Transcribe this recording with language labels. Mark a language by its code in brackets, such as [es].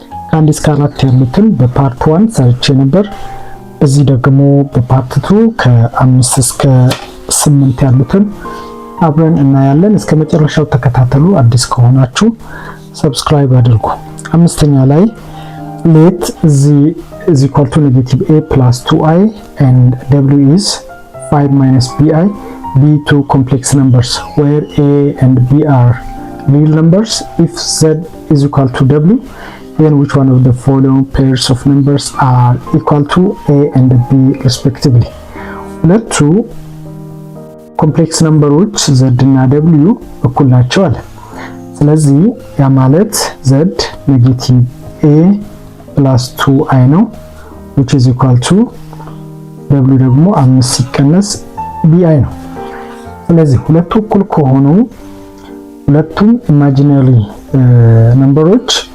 [am] ከ1 እስከ 4 ያሉትን በፓርት 1 ሰርቼ ነበር። እዚህ ደግሞ በፓርት 2 ከ5 እስከ 8 ያሉትን አብረን እናያለን። እስከ መጨረሻው ተከታተሉ። አዲስ ከሆናችሁ ሰብስክራይብ አድርጉ። አምስተኛ ላይ [en] let z is equal to negative a plus 2i and w is 5 minus bi be two complex numbers where a and b are real numbers. If z is equal to w, then which one of the following pairs of numbers are equal to a and b respectively? [am] ሁለቱ ኮምፕሌክስ ነምበሮች z እና w እኩል ናቸው አለ። ስለዚህ ያ ማለት z ኔጌቲቭ a plus 2i ነው [en] which is equal to [am] w ደግሞ 5 ሲቀነስ bi ነው። ስለዚህ ሁለቱ እኩል ከሆኑ ሁለቱም ኢማጂነሪ ነምበሮች